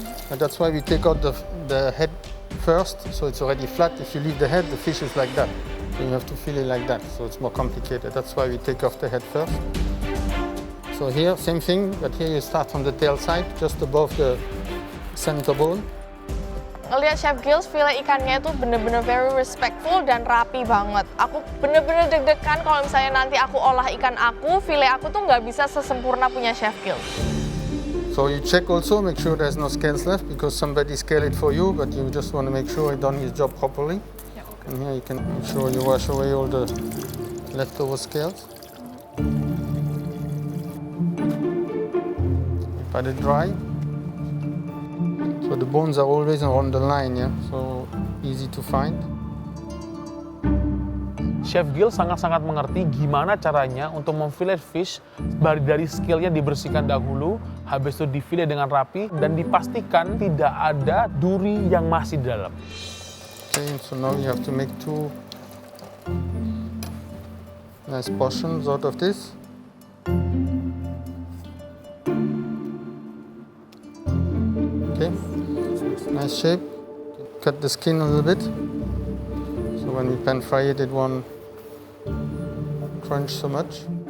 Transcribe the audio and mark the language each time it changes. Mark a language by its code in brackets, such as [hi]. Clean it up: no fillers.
[en] And that's why we take out the head first, so it's already flat. If you leave the head, the fish is like that. So you have to feel it like that, so it's more complicated. That's why we take off the head first. So here, same thing, but here you start from the tail side, just above the center bone. [id] Ngeliat Chef Gilles, file ikannya itu bener-bener [en] very respectful [id] dan rapi banget. Aku bener-bener deg-degan kalau misalnya nanti aku olah ikan aku, file aku tuh nggak bisa sesempurna punya Chef Gilles. [en] So you check also, make sure there's no scales left, because somebody scaled it for you, but you just want to make sure he done his job properly. Yeah, okay. And here you can make sure you wash away all the leftover scales. Let it dry. So the bones are always on the line, yeah, so easy to find. [id] Chef Gilles sangat-sangat mengerti gimana caranya untuk memfilet fish dari skillnya dibersihkan dahulu, habis itu difilet dengan rapi dan dipastikan tidak ada duri yang masih di dalam. [en] Okay, so now you have to make 2 nice portions out of this. Okay, nice shape. Cut the skin a little bit, so when we pan fry it, it won't crunch so much.